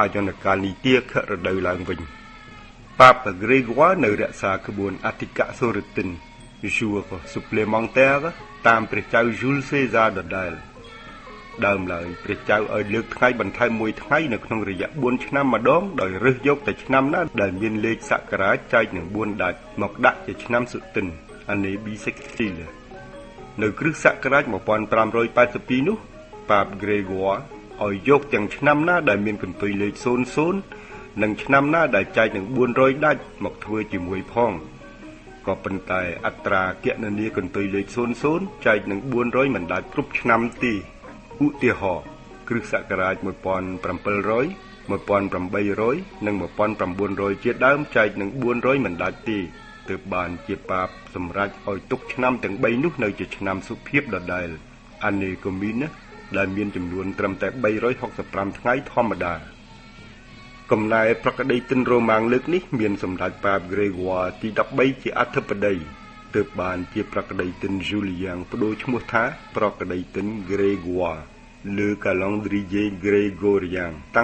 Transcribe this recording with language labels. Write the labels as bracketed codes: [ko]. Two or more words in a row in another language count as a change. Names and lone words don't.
[km] យនកាលនីតិខរដូវឡើងវិញប៉ាបក្រេហ្គួរនៅរក្សាក្បួនអធិកសូរទិន [fr] Jour supplémentaire [km] តាមព្រះចៅយូលសេសាដដែលដើមឡើយព្រះចៅឲ្យលើកថ្ងៃបន្ថែម1ថ្ងៃនៅក្នុងរយៈ4ឆ្នាំម្ដងដោយរើសយកតែឆ្នាំណាដែលមានលេខសករាជចែកនឹង4 ដាច់មកដាក់ជាឆ្នាំសុទិន [fr] année bissextile [km] នៅគ្រិស្តសករាជ1582នោះប៉ាបក្រេហ្គួរឲ្យយកទាំងឆ្នាំណាដែលមានកន្ទុយលេខ00និងឆ្នាំណាដែលចែកនឹង400ដាច់មកធ្វើជាមួយផងក៏ប៉ុន្តែអត្រាគណនាកន្ទុយ លេខ00ចែកនឹង400មិនដាច់គ្រប់ឆ្នាំទេឧទាហរណ៍គ្រិស្តសករាជ1700 1800និង1900ជាដើមចែកនឹង400មិនដាច់ទេទើបបានជាប៉ាប សម្រេចឲ្យទុកឆ្នាំទាំង3នោះនៅជាឆ្នាំសុភាពដដែល [fr] année commune [km] ដែលមានចំនួនត្រឹមតែ365ថ្ងៃធម្មតាកំ ណែប្រក្តីទិនរ៉ូម៉ាំងលើកនេះមានសម្ដេចប៉ាបក្រេហ្គួរទី13ជាអធិបតីទើបបានជាប្រក្តីទិន Julian បដូរឈ្មោះថាប្រក្តីទិន Grégoire លើ [fr] calendrier Grégorien [km] តាំ